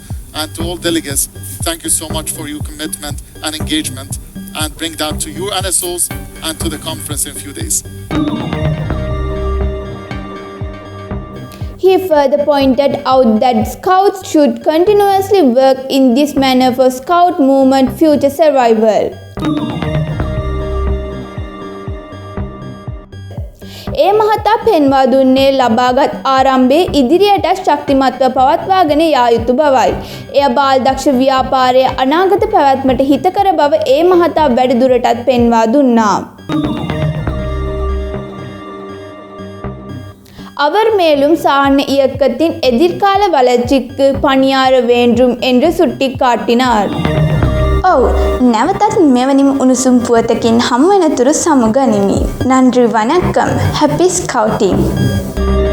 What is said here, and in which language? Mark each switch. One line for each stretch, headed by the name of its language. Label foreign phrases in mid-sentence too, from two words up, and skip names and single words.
English: And to all delegates, thank you so much for your commitment and engagement, and bring that to your NSOs and to the conference in a few days. He further pointed out that Scouts should continuously work in this manner for Scout movement future survival.
Sinhala: ඒ මහතා පෙන්වා දුන්නේ ලබාගත් ආරම්භයේ ඉදිරියට ශක්තිමත්ව පවත්වාගෙන යා යුතු බවයි. එය බාලදක්ෂ ව්‍යාපාරයේ අනාගත පැවැත්මට හිතකර බව ඒ මහතා වැඩිදුරටත් පෙන්වා දුන්නා.
Tamil: அவர் மேலும் சாண இயக்கத்தின் எதிர்கால வளர்ச்சிக்கு பணியாற வேண்டும் என்று சுட்டிக்காட்டினார்.
Sinhala: නැවතත් මෙවැනිම උණුසුම් පුවතකින් හමුවෙනතුරු සමුගනිමි.
Tamil: நன்றி வணக்கம்.
English: Happy Scouting!